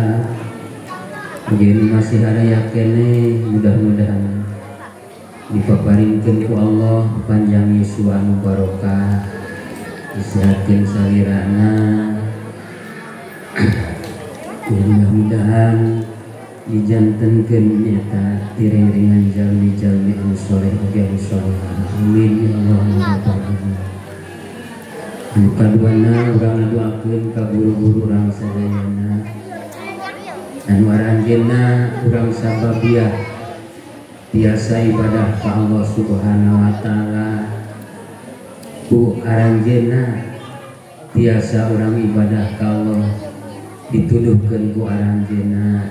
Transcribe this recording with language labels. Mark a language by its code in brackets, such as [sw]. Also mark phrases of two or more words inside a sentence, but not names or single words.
[su] Jeung masih aya keneh mudah-mudahan dipaparingkeun ku Allah panjang yuswa anu barokah, disehatkeun salirana. Mudah-mudahan dijantenkeun eta tiring-ringan jalmi-jalmi anu soleh oge anu solehah. [ar] Amin ya Allah ya rabbal alamin. [su] Anu kaduana urang ngaduakeun ka guru-guru urang sadayana anu aranjeunna urang sababiah biasa ibadah ka Allah [ar] Subhanahu wa taala. [su] Ku aranjeunna biasa urang ibadah ka Allah dituduhkeun ku aranjeunna.